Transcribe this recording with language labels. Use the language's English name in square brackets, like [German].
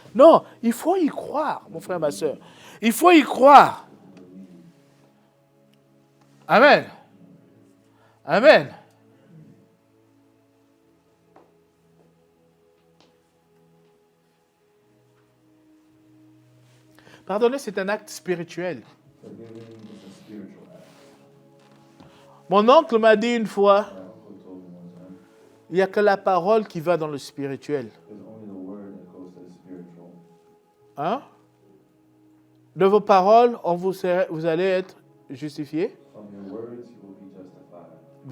[French] Non, il faut y croire, mon frère, ma soeur. Il faut y croire. Amen. Amen. Pardonner, c'est un acte spirituel. [English] Forgiving is a spiritual act. [French] Mon oncle m'a dit une fois, [English] My uncle told me one time, [French] il n'y a que la parole qui va dans le spirituel. [English] there's only the word that goes to the spiritual. [French] Hein? De vos paroles, vous allez être justifié. [English] From your words, you will be justified.